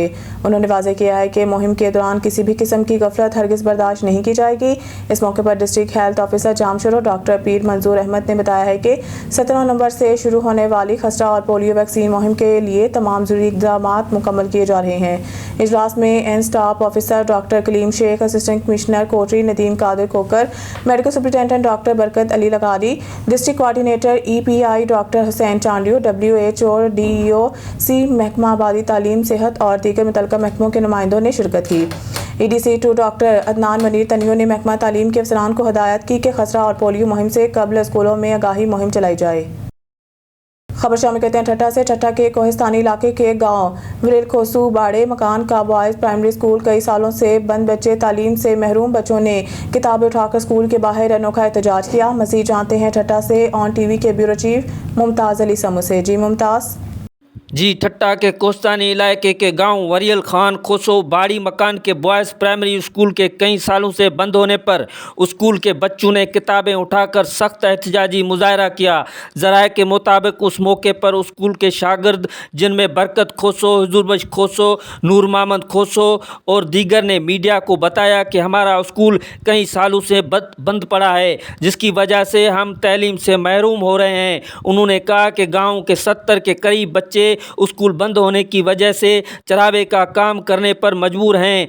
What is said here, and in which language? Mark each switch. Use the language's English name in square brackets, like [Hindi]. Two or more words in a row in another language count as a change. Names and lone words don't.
[Urdu] انہوں نے واضح کیا ہے کہ مہم کے دوران کسی بھی قسم کی غفلت ہرگز برداشت نہیں کی جائے گی. اس موقع پر [English] District Health Officer [Urdu] جامشورو ڈاکٹر پیر منظور احمد نے بتایا ہے کہ 17 نومبر سے شروع ہونے والی خسرہ اور [English] polio vaccine [Urdu] مہم کے لیے تمام ضروری اقدامات مکمل کیے جا رہے ہیں. اجلاس میں [English] N Staff Officer [Urdu] डॉक्टर कलीम शेख, [English] Assistant Commissioner [Urdu] कोटरी नदीम कादिर कोकर, [English] Medical Superintendent [Urdu] डॉक्टर बरकत अली लगारी, [English] District Coordinator [Urdu] EPI डॉक्टर हुसैन चांडियो, WHO اور DEOC محکمہ آبادی تعلیم صحت اور دیگر متعلقہ محکموں کے نمائندوں نے شرکت کی. EDC 2 ڈاکٹر عدنان منیر تنیوں نے محکمہ تعلیم کے افسران کو ہدایت کی کہ خسرہ اور پولیو مہم سے قبل اسکولوں میں آگاہی مہم چلائی جائے. خبر شامل کرتے ہیں ٹھٹہ سے۔ ٹھٹہ کے کوہستانی علاقے کے گاؤں ویرل کھوسو باڑے مکان کا بوائز پرائمری اسکول کئی سالوں سے بند بچے تعلیم سے محروم بچوں نے کتابیں اٹھا کر اسکول کے باہر انوکھا احتجاج کیا. مزید جانتے ہیں ٹھٹہ سے آن ٹی وی کے [English] Bureau Chief [Urdu] ممتاز علی سمو سے. جی ممتاز. جی ٹھٹہ کے کوستانی علاقے کے گاؤں وریل خان کھوسو باڑی مکان کے بوائز پرائمری اسکول کے کئی سالوں سے بند ہونے پر اسکول کے بچوں نے کتابیں اٹھا کر سخت احتجاجی مظاہرہ کیا. ذرائع کے مطابق اس موقع پر اسکول کے شاگرد جن میں برکت کھوسو، حضور بخش کھوسو، نور محمد کھوسو اور دیگر نے میڈیا کو بتایا کہ ہمارا اسکول کئی سالوں سے بند پڑا ہے، جس کی وجہ سے ہم تعلیم سے محروم ہو رہے ہیں. انہوں نے کہا کہ گاؤں کے 70 کے قریب بچے اسکول بند ہونے کی وجہ سے چراوے کا کام کرنے پر مجبور ہیں.